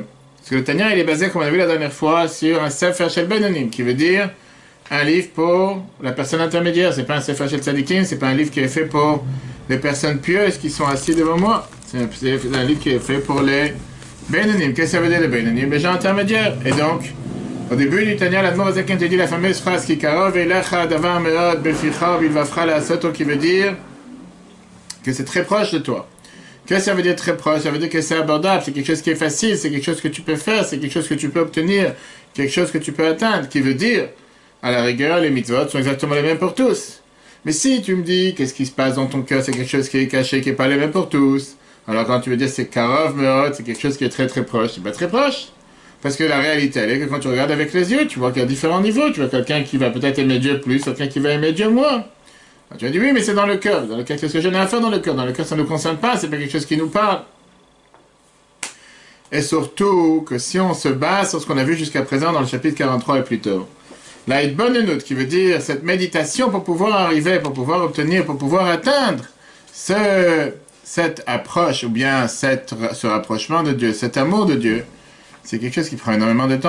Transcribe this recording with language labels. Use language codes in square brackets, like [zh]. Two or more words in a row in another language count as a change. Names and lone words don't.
[fr] Parce que le Tanya, il est basé, comme on a vu la dernière fois, sur un [he] ספר של בינונים, [fr] qui veut dire un livre pour la personne intermédiaire. C'est pas un [he] ספר של צדיקים, [fr] c'est pas un livre qui est fait pour les personnes pieuses qui sont assises devant moi. C'est un livre qui est fait pour les Benonim. Qu'est-ce que ça veut dire les Benonim? Les gens intermédiaires. Et donc, au début du Tanya, l'Admor Azaken te dit la fameuse phrase qui [he] קרוב אליך דבר מאד בפיך ובלבבך לעשותו, [fr] qui veut dire que c'est très proche de toi. Qu'est-ce que ça veut dire très proche? Ça veut dire que c'est abordable, c'est quelque chose qui est facile, c'est quelque chose que tu peux faire, c'est quelque chose que tu peux obtenir, quelque chose que tu peux atteindre, qui veut dire, à la rigueur, les mitzvot sont exactement les mêmes pour tous. Mais si tu me dis qu'est-ce qui se passe dans ton cœur, c'est quelque chose qui est caché, qui n'est pas les mêmes pour tous. Alors quand tu veux dire c'est [he] קרוב מאד, [fr] c'est quelque chose qui est très très proche, c'est pas très proche. Parce que la réalité, elle est que quand tu regardes avec les yeux, tu vois qu'il y a différents niveaux. Tu vois quelqu'un qui va peut-être aimer Dieu plus, quelqu'un qui va aimer Dieu moins. Alors, tu vas dire, oui, mais c'est dans le cœur. Dans le cœur, qu'est-ce que je n'ai à faire dans le cœur? Dans le cœur, ça ne nous concerne pas, c'est pas quelque chose qui nous parle. Et surtout, que si on se base sur ce qu'on a vu jusqu'à présent dans le chapitre 43 et plus tôt, la Hitbonenut, qui veut dire cette méditation pour pouvoir arriver, pour pouvoir obtenir, pour pouvoir atteindre cette approche, ou bien ce rapprochement de Dieu, cet amour de Dieu, c'est quelque chose qui prend énormément de temps.